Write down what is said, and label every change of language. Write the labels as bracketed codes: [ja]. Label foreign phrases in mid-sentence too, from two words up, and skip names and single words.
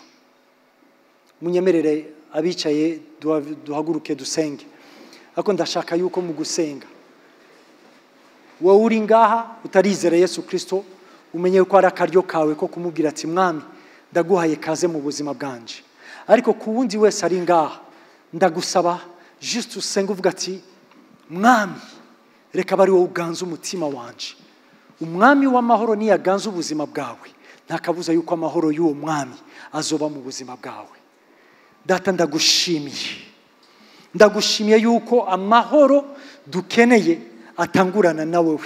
[rn] Munyemerere abicaye duhaguruke dusenge. Ako ndashaka yuko mu gusenga wowe uri ngaha utarizera Yesu Kristo, umenye ko ari akaryo kawe ko kumubwira ati mwami ndaguhaye kaze mu buzima bwanje. Ariko ku wundi wese ari ngaha ndagusaba just usenga uvuga ati mwami reka bari wowe uganza umutima wanje. Umwami w'amahoro ni yaganza ubuzima bwawe, ntakabuza yuko amahoro y'uwo mwami azoba mu buzima bwawe. Data ndagushimiye yuko amahoro dukeneye atangurana na wewe.